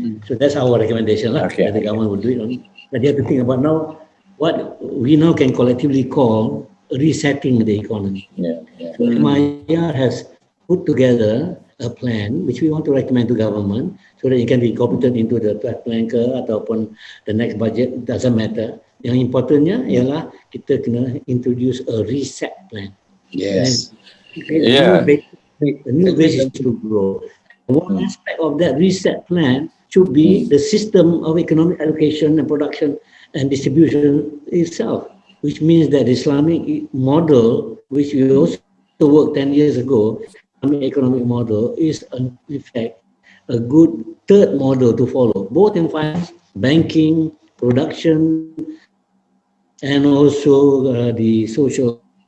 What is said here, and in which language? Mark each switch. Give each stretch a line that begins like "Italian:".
English: So that's our recommendation. That the government will do it only. But you have to think about now what we now can collectively call resetting the economy. So MIR has put together a plan which we want to recommend to government so that it can be incorporated into the plan
Malay: ke ataupun
English: the next budget, doesn't matter.
Malay: Yang importantnya ialah kita kena
English: introduce a reset plan. A new basis to grow. One aspect of that reset plan should be the system of economic allocation and production and distribution itself, which means that the Islamic model, which we also worked 10 years ago, economic model is in fact a good third model to follow, both in finance, banking, production, and also the social.